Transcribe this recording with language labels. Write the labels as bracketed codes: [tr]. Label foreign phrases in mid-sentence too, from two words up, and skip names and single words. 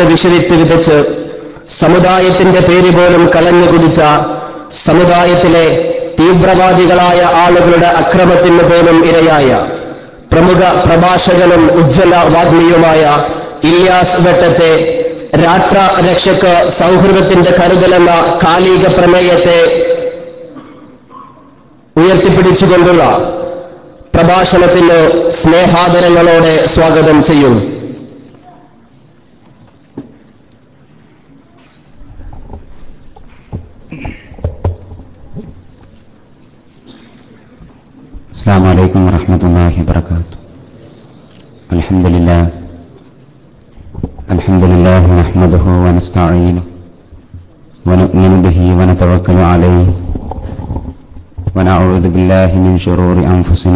[ml] വിഷവിത്ത് വിതച്ച് സമുദായത്തിന്റെ പേര് പോലും കളഞ്ഞു കുടിച്ച സമുദായത്തിലെ തീവ്രവാദികളായ ആളുകളുടെ അക്രമത്തിന് പോലും ഇരയായ പ്രമുഖ പ്രഭാഷകനും ഉജ്ജ്വല വാഗ്മിയുമായ ഇല്യാസ് വെട്ടത്തെ രാഷ്ട്രരക്ഷക്ക് സൗഹൃദത്തിന്റെ കരുതലെന്ന കാലിക പ്രമേയത്തെ ഉയർത്തിപ്പിടിച്ചുകൊണ്ടുള്ള പ്രഭാഷണത്തിന് സ്നേഹാദരങ്ങളോടെ സ്വാഗതം ചെയ്യുന്നു. [ar] السلام عليكم ورحمة الله وبركاته. الحمد لله نحمده ونستعينه ونؤمن به ونتوكل عليه ونعوذ بالله من شرور أنفسنا